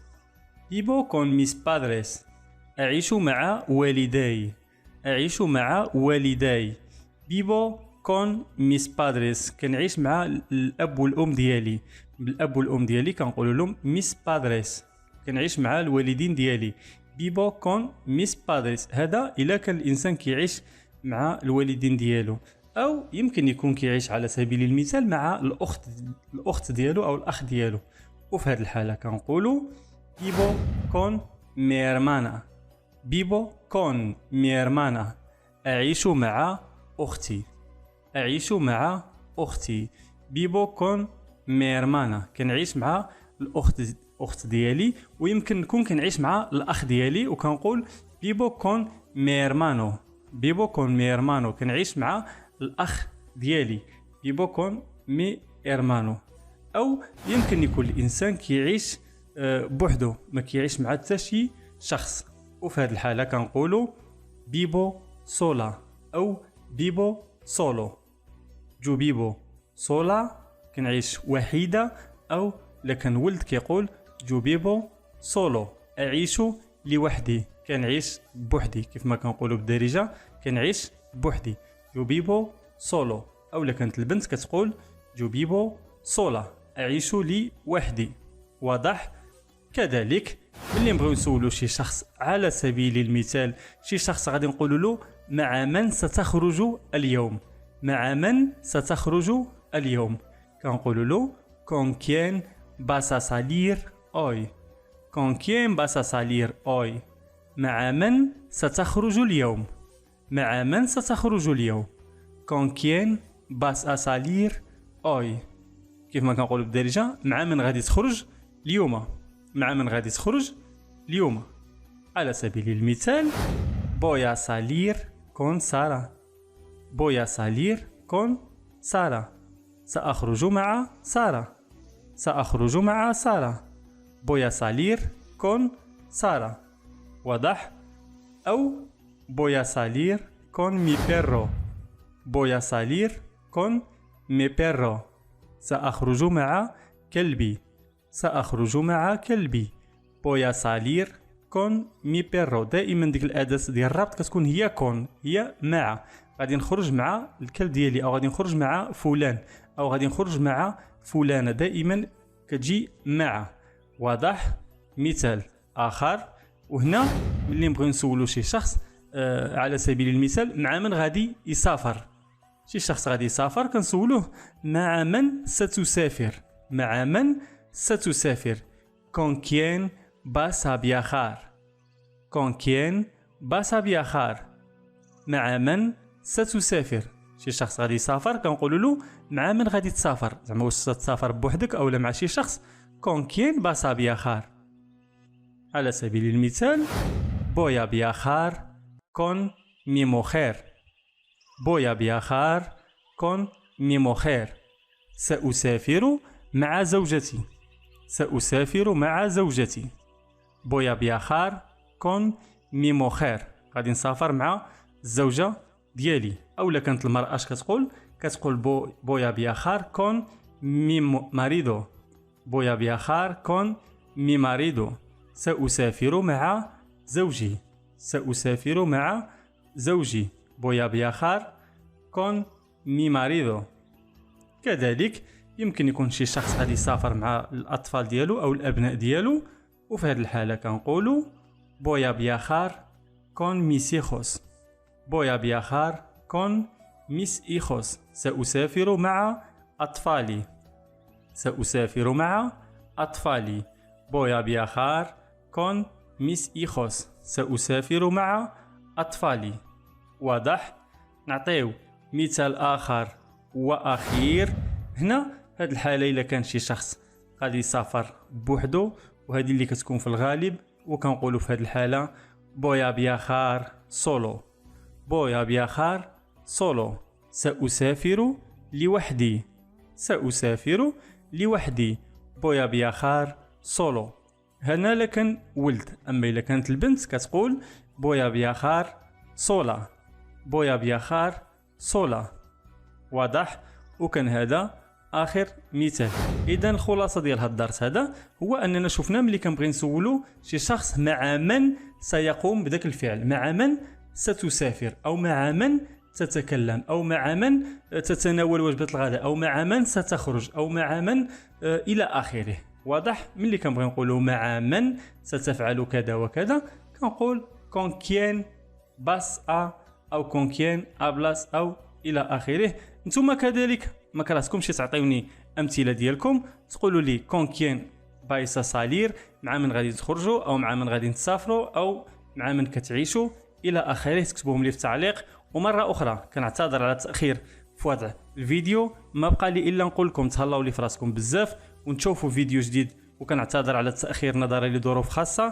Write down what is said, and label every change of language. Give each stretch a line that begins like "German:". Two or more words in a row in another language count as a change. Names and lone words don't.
Spanish: vivo con mis padres.
Arabic: أعيش مع والداي. أعيش مع والداي.
Spanish: vivo con mis padres.
Arabic: كنعيش مع الأب والأم ديالي. الأب والأم ديالي كنقول لهم
Spanish: mis padres.
Arabic: كنعيش مع الوالدين ديالي.
Spanish: vivo con mis padres.
Arabic: هذا إلا كان الإنسان كيعيش مع الوالدين ديالو، أو يمكن يكون كيعيش على سبيل المثال مع الأخت ديالو أو الأخ ديالو، وفي هذه الحالة كنقولوا
Spanish: vivo con mi hermana. vivo con mi hermana.
Arabic: أعيش مع أختي. أعيش مع أختي.
Spanish: vivo con mi hermana.
Arabic: كنعيش مع الأخت ديالي، ويمكن نكون كنعيش مع الأخ ديالي وكنقول
Spanish: vivo con mi hermano. vivo con mi hermano.
Arabic: كنعيش مع الأخ ديالي.
Spanish: vivo con mi hermano.
Arabic: أو يمكن يكون الإنسان كيعيش بوحدو، ما كيعيش مع حتى شي شخص، وفي هذه الحالة كنقولوا
Spanish: vivo sola
Arabic: أو
Spanish: vivo solo.
Arabic: جو
Spanish: vivo sola
Arabic: كنعيش وحيدة، أو لكن ولد كيقول جو
Spanish: vivo solo
Arabic: أعيش لوحدي. كنعيش بوحدي كيف ما كنقولوا بالدارجة، كنعيش بوحدي.
Spanish: جو vivo solo.
Arabic: أو لكانت البنت كتقول جو
Spanish: vivo sola
Arabic: أعيش لوحدي. واضح؟ كذلك ملي نبغيو نسولو شي شخص على سبيل المثال، شي شخص غادي نقولوا له مع من ستخرج اليوم. مع من ستخرج اليوم كنقولوا له
Spanish: con quién vas a salir hoy. con quién vas a salir hoy.
Arabic: مع من ستخرج اليوم. مع من ستخرج اليوم.
Spanish: con quién vas a salir hoy.
Arabic: كيف ما كنقولوا بالدارجة، مع من غادي تخرج اليوم. مع من غادي تخرج اليوم. على سبيل المثال
Spanish: voy a salir con Sara. voy a salir con Sara.
Arabic: سأخرج مع سارة. سأخرج مع سارة.
Spanish: voy a salir con Sara.
Arabic: واضح؟
Spanish: أو voy a salir con mi perro. voy a salir con mi perro.
Arabic: سأخرج مع كلبي. سأخرج مع كلبي.
Spanish: voy a salir con mi perro.
Arabic: دائما ديك الأداة ديال الربط كتكون هي con، هي مع. غادي نخرج مع الكلب ديالي، أو غادي نخرج مع فلان، أو غادي نخرج مع فلانة، دائما كتجي مع. واضح؟ مثال آخر، وهنا ملي نبغيو نسولو شي شخص على سبيل المثال مع من غادي يسافر. شي شخص غادي يسافر كنسولوه مع من ستسافر. مع من ستسافر.
Spanish: con quién vas a viajar. con quién vas a viajar.
Arabic: مع من ستسافر. شي شخص غادي يسافر كنقولوا له مع من غادي تسافر، زعما واش تسافر بوحدك او مع شي شخص.
Spanish: con quién vas a viajar.
Arabic: على سبيل المثال
Spanish: voy a viajar con mi mujer. voy a viajar con mi mujer.
Arabic: سأسافر مع زوجتي. سأسافر مع زوجتي.
Spanish: voy a viajar con mi mujer.
Arabic: غادي نسافر مع الزوجة ديالي. أولا كانت المرأة اش كتقول؟
Spanish: كتقول voy a viajar con mi marido. voy a viajar con mi marido.
Arabic: سأسافر مع زوجي. سأسافر مع زوجي.
Spanish: voy a viajar con mi marido.
Arabic: كذلك يمكن يكون شي شخص غادي يسافر مع الأطفال ديالو أو الأبناء ديالو، وفي هذه الحالة كنقولوا
Spanish: voy a viajar con mis hijos. voy a viajar con mis hijos.
Arabic: سأسافر مع أطفالي. سأسافر مع أطفالي. voy a viajar con mis hijos. سأسافر مع أطفالي. واضح؟ نعطيو مثال آخر وأخير. هنا هاد الحالة إلا كان شي شخص غادي يسافر بوحدو، وهذه اللي كتكون في الغالب، وكنقولوا في هاد الحالة
Spanish: voy a viajar solo. voy a viajar solo.
Arabic: سأسافر لوحدي. سأسافر لوحدي.
Spanish: voy a viajar solo.
Arabic: هنا لكن ولد، أما إلا كانت البنت كتقول
Spanish: voy a viajar sola. voy a viajar sola.
Arabic: واضح؟ وكان هذا آخر مثال. إذا الخلاصة ديال هذا الدرس هذا هو أننا شفنا ملي كنبغي نسولو شي شخص مع من سيقوم بذاك الفعل، مع من ستسافر، أو مع من تتكلم، أو مع من تتناول وجبة الغداء، أو مع من ستخرج، أو مع من إلى آخره. واضح؟ ملي كنبغي نقولو مع من ستفعل كذا وكذا كنقول
Spanish: con quién vas a،
Arabic: أو
Spanish: con quién hablas،
Arabic: أو إلى آخره. نتوما كذلك ما كرهتكمش تعطيوني أمثلة ديالكم، تقولوا لي
Spanish: con quién vais a salir،
Arabic: مع من غادي تخرجوا، أو مع من غادي تسافروا، أو مع من كتعيشوا إلى آخره. تكتبوهم لي في التعليق. ومرة أخرى كنعتذر على التأخير في وضع الفيديو، ما بقى لي إلا نقول لكم تهلاو لي في راسكم بزاف ونشوفوا فيديو جديد، وكنعتذر على التأخير نظرا لظروف خاصة.